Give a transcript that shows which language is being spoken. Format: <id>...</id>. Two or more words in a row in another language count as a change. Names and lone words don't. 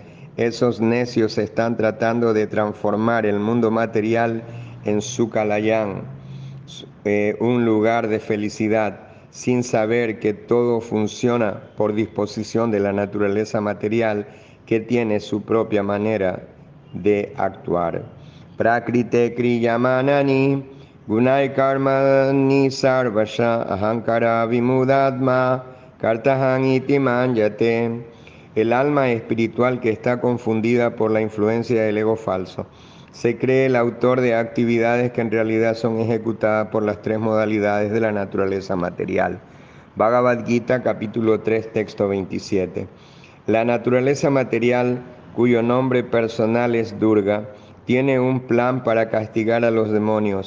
<es>Esos necios están tratando de transformar el mundo material en sukalayan, un lugar de felicidad, sin saber que todo funciona por disposición de la naturaleza material que tiene su propia manera de actuar.</es> <sa>Prakrite kriyamanani gunai karmani sarvasha ahankara vimudatma kartahan iti manyate.</sa> <es>El alma espiritual que está confundida por la influencia del ego falso se cree el autor de actividades que en realidad son ejecutadas por las tres modalidades de la naturaleza material. Bhagavad Gita, capítulo 3, texto 27. La naturaleza material, cuyo nombre personal es Durga, tiene un plan para castigar a los demonios.</es>